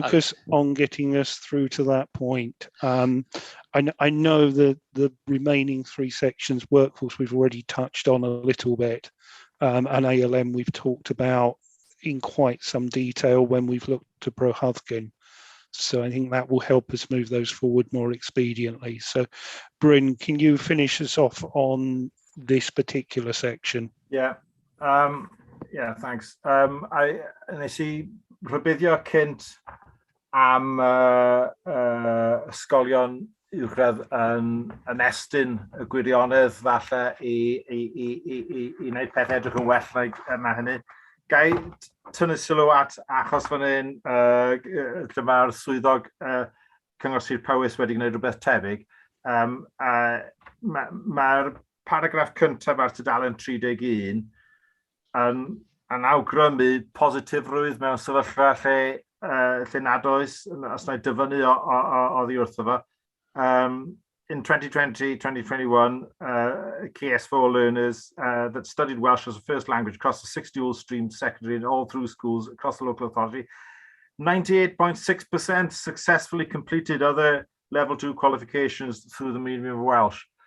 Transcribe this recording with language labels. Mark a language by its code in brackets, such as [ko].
[en] focus on getting us through to that point. I know that the remaining 3 sections, workforce, we've already touched on a little bit, and ALM we've talked about in quite some detail when we've looked to Prohufkin. So I think that will help us move those forward more expediently. So, Bryn, can you finish us off on this particular section? Yeah. Yeah, thanks. [cy] Nes I rhybuddio cynt am ysgolion uwchradd yn estyn y gwirionedd falle i wneud pethau edrych yn well na hynny. Gai tynnu sylw at achos fan hyn, dyma'r swyddog Cyngor Sir Powys wedi gwneud rhywbeth tebyg. Mae'r paragraff cyntaf ar tudalen 31 yn awgrymu positifrwydd mewn sefyllfa lle nad oes, os na i dyfynnu oddi wrtho fo. [en] In 2020-2021, KS4 learners that studied Welsh as a first language across the 60 all-stream secondary and all through schools across the local authority, 98.6% successfully completed other level 2 qualifications through the medium of Welsh.